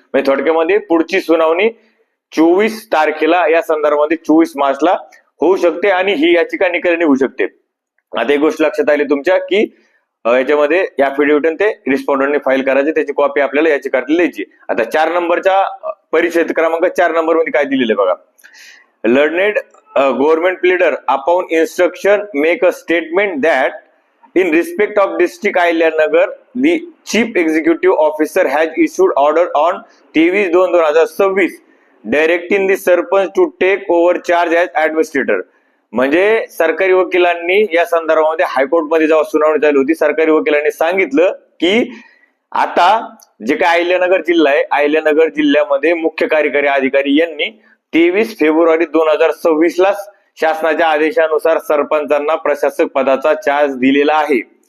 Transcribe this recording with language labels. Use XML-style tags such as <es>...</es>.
<mr>म्हणजे थोडक्यामध्ये पुढची सुनावणी 24 तारखेला या संदर्भामध्ये 24 मार्चला होऊ शकते आणि ही याचिका निकाली निघू शकते. आता एक गोष्ट लक्षात आली तुमच्या की याच्यामध्ये ऍफिडेव्हिट ते रिस्पॉन्डंटने फाईल करायचे, त्याची कॉपी आपल्याला याचिकाकर्त्याला द्यायची. आता 4 नंबरच्या परिच्छेद क्रमांक 4 नंबर मध्ये काय दिलेलं आहे बघा.</mr> <en>Learned government pleader upon instruction make a statement that in respect of district Ahilyanagar the chief executive officer has issued order on 23/2/2026 directing the sarpanch to take over charge as administrator.</en> <mr>म्हणजे सरकारी वकिलांनी या संदर्भामध्ये हायकोर्टमध्ये जेव्हा सुनावणी चालू होती सरकारी वकिलांनी सांगितलं की आता जे काही अहिल्यानगर जिल्हा आहे, अहिल्यानगर जिल्ह्यामध्ये मुख्य कार्यकारी अधिकारी यांनी 23 फेब्रुवारी 2026 ला शासनाच्या आदेशानुसार सरपंचांना प्रशासक पदाचा चार्ज दिलेला आहे.</mr>